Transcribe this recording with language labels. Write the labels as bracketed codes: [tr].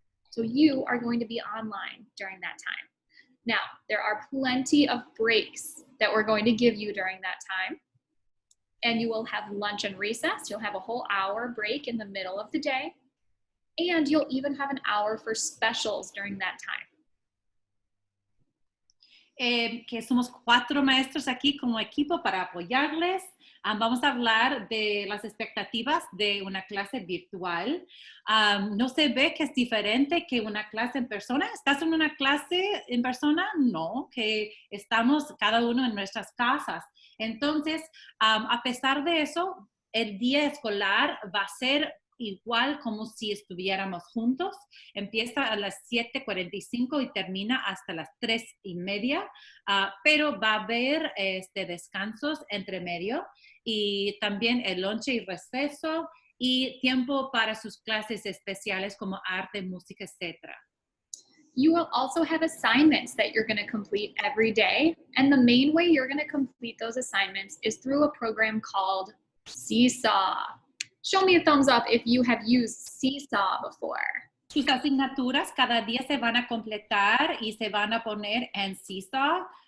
[en] So you are going to be online during that time. Now, there are plenty of breaks that we're going to give you during that time. And you will have lunch and recess. You'll have a whole hour break in the middle of the day. And you'll even have an hour for specials during that time. [es] Que somos 4 maestros aquí como equipo para apoyarles. Vamos a hablar de las expectativas de una clase virtual. No se ve que es diferente que una clase en persona. ¿Estás en una clase en persona? No, que estamos cada uno en nuestras casas. Entonces, a pesar de eso, el día escolar va a ser igual como si estuviéramos juntos. Empieza a las 7:45 y termina hasta las 3:30, pero va a haber descansos entre medio y también el lonche y receso y tiempo para sus clases especiales como arte, música, etc. [en] You will also have assignments that you're going to complete every day. And the main way you're going to complete those assignments is through a program called Seesaw. Show me a thumbs up if you have used Seesaw before. [es] Sus asignaturas cada día se van a completar y se van a poner en Seesaw.